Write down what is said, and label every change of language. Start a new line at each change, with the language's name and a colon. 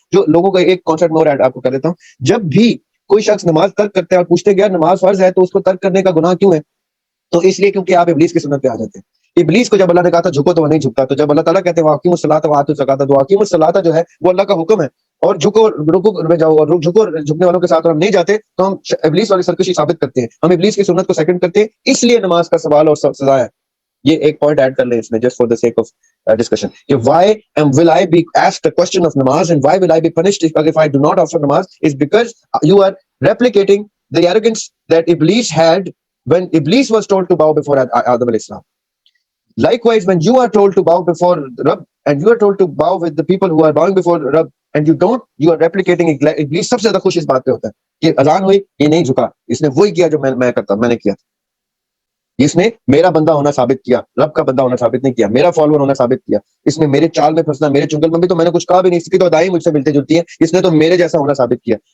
Urdu: جو لوگوں کا ایک کانسیپٹ میں اور ایڈ آپ کو کر دیتا ہوں, جب بھی کوئی شخص نماز ترک کرتا ہے اور پوچھتے گیا نماز فرض ہے تو اس کو ترک کرنے کا گناہ کیوں ہے, تو اس لیے کیونکہ آپ ابلیس کی سنت پہ آ جاتے ہیں. ابلیس کو جب اللہ نے کہا تھا جھکو تو وہ نہیں جھکتا, تو جب اللہ تعالیٰ کہتے ہیں
Arabic: واقیم الصلاۃ وآتوا الزکاۃ,
Urdu: تو واقیم الصلاۃ جو ہے وہ اللہ کا حکم ہے, اور جھکو رکوع میں جاؤ, اور جھکو جھکنے والوں کے ساتھ اور ہم نہیں جاتے تو ہم ابلیس والی سرکشی ثابت کرتے ہیں, ہم ابلیس کی سنت کو سیکنڈ کرتے ہیں, اس لیے نماز کا سوال اور سزا ہے. یہ ایک پوائنٹ ایڈ کر لیں اس میں, just for
English: the sake of discussion, کہ why will I be asked a question of namaz and why will I be punished if I do not offer namaz, is because you are replicating the arrogance that Iblis had when Iblis was told to bow before Adam alayhi salam. Likewise, when you are told to bow before Rabb and you are told to bow with the people who are bowing before Rabb and you don't, you are replicating Iblis.
Urdu: سب سے زیادہ خوش اس بات پہ ہوتا ہے کہ اذان ہوئی, یہ نہیں جھکا, اس نے وہی کیا جو میں کرتا, میں نے کیا. اس نے میرا بندہ ہونا ثابت کیا, رب کا بندہ ہونا ثابت نہیں کیا, میرا فالوور ہونا ثابت کیا, اس نے میرے چال میں پھنسنا, میرے چنگل میں بھی تو میں نے کچھ کہا بھی نہیں, اس کی تو ادائیں مجھ سے ملتی جلتی ہیں, اس نے تو میرے جیسا ہونا ثابت کیا.